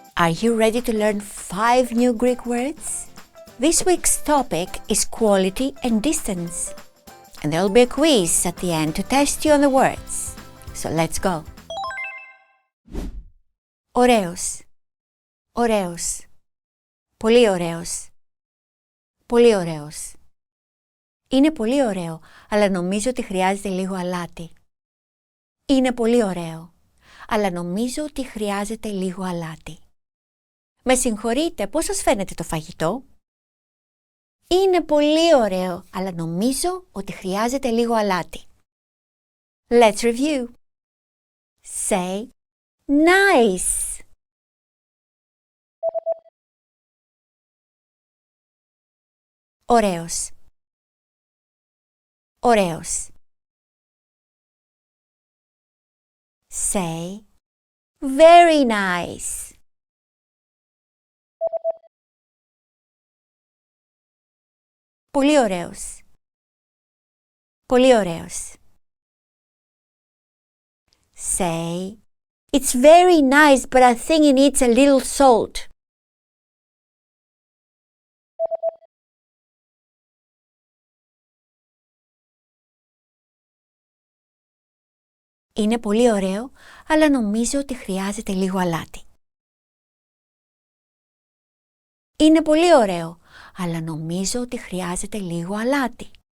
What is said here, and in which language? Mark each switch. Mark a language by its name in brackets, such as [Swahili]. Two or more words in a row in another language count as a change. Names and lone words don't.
[English] Are you ready to learn 5 new Greek words? This week's topic is quality and distance. And there will be a quiz at the end to test you on the words. So let's go. Oreos. [Greek] Oreos. Πολύ ωραίος. Πολύ ωραίος. Είναι πολύ ωραίο, αλλά νομίζω ότι χρειάζεται λίγο αλάτι. Είναι πολύ ωραίο, αλλά νομίζω ότι χρειάζεται λίγο αλάτι. Με συγχωρείτε, πώς σας φαίνεται το φαγητό? Είναι πολύ ωραίο, αλλά νομίζω ότι χρειάζεται λίγο αλάτι. [English] Let's review. Say nice. [Greek] Ωραίος. Ωραίος. [English] Say very nice. [Greek] Πολύ ωραίος. Πολύ ωραίος. [English] Say it's very nice, but I think it needs a little salt. [Greek] Είναι πολύ ωραίο, αλλά νομίζω ότι χρειάζεται λίγο αλάτι. Είναι πολύ ωραίο, αλλά νομίζω ότι χρειάζεται λίγο αλάτι.